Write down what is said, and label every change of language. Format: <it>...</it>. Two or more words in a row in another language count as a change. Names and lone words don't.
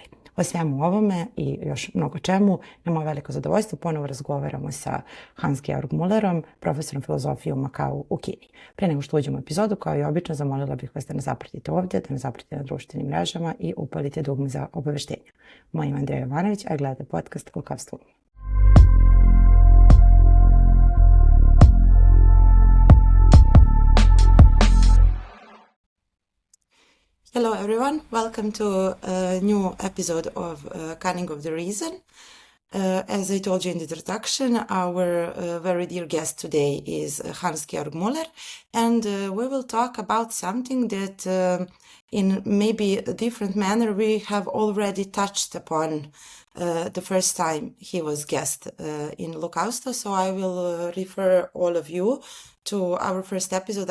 <sr>O svemu ovome i još mnogo čemu, na moje veliko zadovoljstvo, ponovo razgovaramo sa Hans-Georgom Mulerom, profesorom filozofije u Makau u Kini. Pre nego što uđemo u epizodu, kao i obično, zamolila bih vas da nas zapratite ovdje, da nas zapratite na društvenim mrežama i upalite dugme za obaveštenja. Moje ime je Andrea Jovanović, a gledate podcast Lukavstvo Uma.</sr> <en>Hello everyone, welcome to a new episode of Cunning of the Reason. As I told you in the introduction, our very dear guest today is Hans-Georg Muler, and we will talk about something that in maybe a different manner we have already touched upon the first time he was guest in Lukavstvo, so I will refer all of you to our first episode.</en>